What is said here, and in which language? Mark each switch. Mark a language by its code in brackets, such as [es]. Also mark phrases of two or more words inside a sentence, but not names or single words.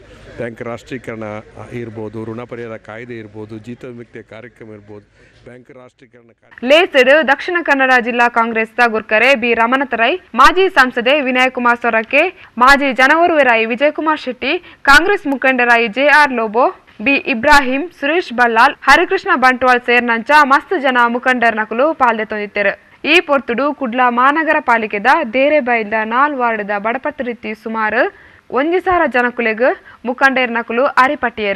[kn] ಬ್ಯಾಂಕ್ ರಾಷ್ಟ್ರೀಕರಣ ಇರ್ಬೋದು, ಋಣ ಪರಿಹಾರ ಕಾಯ್ದೆ ಇರ್ಬೋದು, ಜೀತ ವಿಮುಕ್ತಿಯ ಕಾರ್ಯಕ್ರಮ ಇರ್ಬೋದು, ಬ್ಯಾಂಕ್ ರಾಷ್ಟ್ರೀಕರಣ [tcy] ಲೇಸಡ್ ದಕ್ಷಿಣ ಕನ್ನಡ ಜಿಲ್ಲಾ ಕಾಂಗ್ರೆಸ್ದ ಗುರ್ಕರೆ ಬಿ ರಮಣತರೈ, ಮಾಜಿ ಸಂಸದೆ ವಿನಯ್ ಕುಮಾರ್ ಸೊರಕೆ, ಮಾಜಿ ಜನವರುವೆರಾಯಿ ವಿಜಯಕುಮಾರ್ ಶೆಟ್ಟಿ, ಕಾಂಗ್ರೆಸ್ ಮುಖಂಡರಾಯಿ JR ಲೋಬೋ, ಬಿ ಇಬ್ರಾಹಿಂ, ಸುರೇಶ್ ಬಲ್ಲಾಲ್, ಹರಿಕೃಷ್ಣ ಬಂಟ್ವಾಳ್ ಸೇರ್ನಂಚ ಮಸ್ತ್ ಜನ ಮುಖಂಡರ್ನಕಲು ಪಾಲ್ದೆತೊಂದಿತ್ತೆರು. ಈ ಪೊರ್ತುಡು ಕುಡ್ಲ ಮಹಾನಗರ ಪಾಲಿಕೆದ ದೇರೆಬೈಲ್ದ 4 ವಾರ್ಡ್ದ ಬಡಪಟ್ಟು ರೀತಿ ಸುಮಾರು 1,000 ಜನಕುಲೆಗ್ ಮುಖಂಡರ್ನಕಲು ಅರಿಪಟ್ಟಿಯರು.